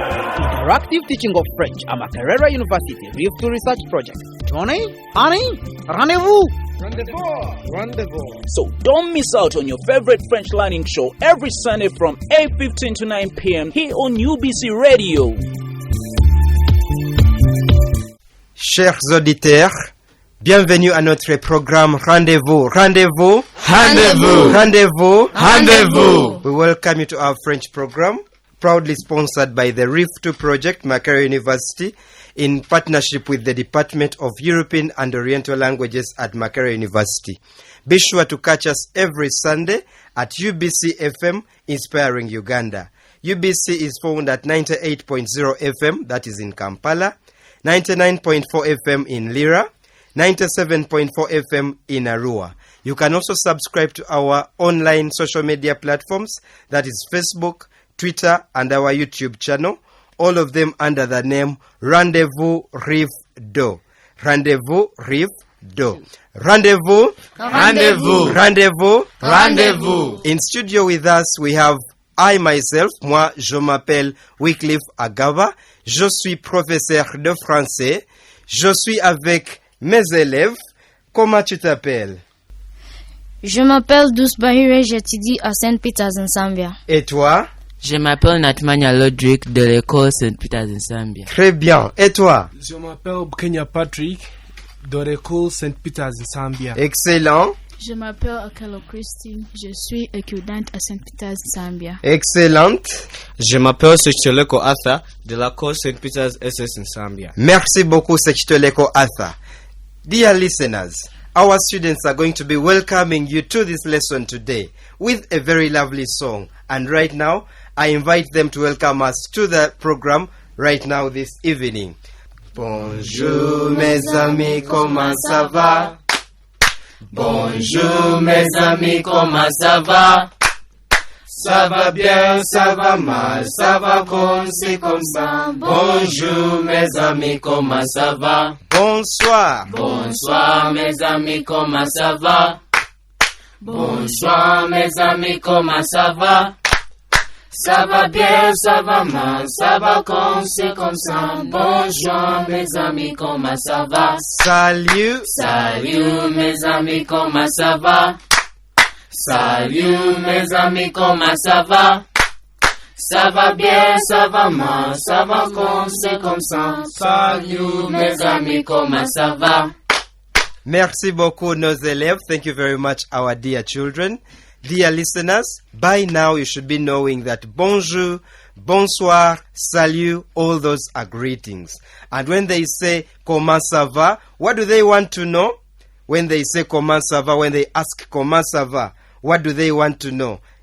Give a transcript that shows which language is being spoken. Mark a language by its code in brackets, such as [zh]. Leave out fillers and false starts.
[en] Interactive teaching of French at Makerere University Rift Research Project. [fr] Johnny, Annie, Rendez-Vous. Rendezvous. [en] So don't miss out on your favorite French learning show every Sunday from 8:15 to 9 p.m. here on UBC Radio. [fr] Chers auditeurs, bienvenue à notre programme Rendez-Vous. Rendez-Vous. Rendez-Vous. Rendez-vous. Rendez-vous. [en] We welcome you to our French program, proudly sponsored by the RIF2 Project, Makerere University, in partnership with the Department of European and Oriental Languages at Makerere University. Be sure to catch us every Sunday at UBC FM, Inspiring Uganda. UBC is found at 98.0 FM, that is in Kampala, 99.4 FM in Lira, 97.4 FM in Arua. You can also subscribe to our online social media platforms, that is Facebook, Twitter, and our YouTube channel. All of them under the name Rendez-Vous Rive Do. [fr] Rendez-Vous Rive Do. Rendez-Vous. Rendez-vous. Rendez-vous. Rendez-vous. [en] In studio with us, we have I myself. [fr] Moi, je m'appelle Wycliffe Agaba. Je suis professeur de français. Je suis avec mes élèves. Comment tu t'appelles? Je m'appelle Douce Bahire, j'étudie à St. Peter's in Zambia. Et toi? Je m'appelle Natmania Lodrick de l'école St. Peter's in Zambia. Très bien. Et toi? Je m'appelle Kenya Patrick de l'école St. Peter's in Zambia. Excellent. Je m'appelle Akelo Christine. Je suis étudiante à St. Peter's in Zambia. Excellente. Je m'appelle Sechitoleko Arthur de l'école St. Peter's SS in Zambia. Merci beaucoup, Sechitoleko Arthur. [en] Dear listeners, our students are going to be welcoming you to this lesson today with a very lovely song. And right now, I invite them to welcome us to the program right now this evening. [fr] Bonjour mes amis, comment ça va? Bonjour mes amis, comment ça va? Ça va bien, ça va mal, ça va comme c'est comme ça. Bonjour mes amis, comment ça va? Bonsoir. Bonsoir mes amis, comment ça va? Bonsoir mes amis, comment ça va? Ça va bien, ça va mal, ça va comme c'est comme ça. Bonjour mes amis, comment ça va? Salut. Salut mes amis, comment ça va? Salut mes amis, comment ça va? Ça va bien, ça va mal, ça va comme c'est comme ça. Salut mes amis, comment ça va? Merci beaucoup, nos élèves. [en] Thank you very much, our dear children. Dear listeners, by now you should be knowing that bonjour, bonsoir, salut, all those are greetings. And when they say [fr] comment ça va, [en] what do they want to know? When they say [fr] comment ça va, [en] when they ask [fr] comment ça va, [en] what do they want to know?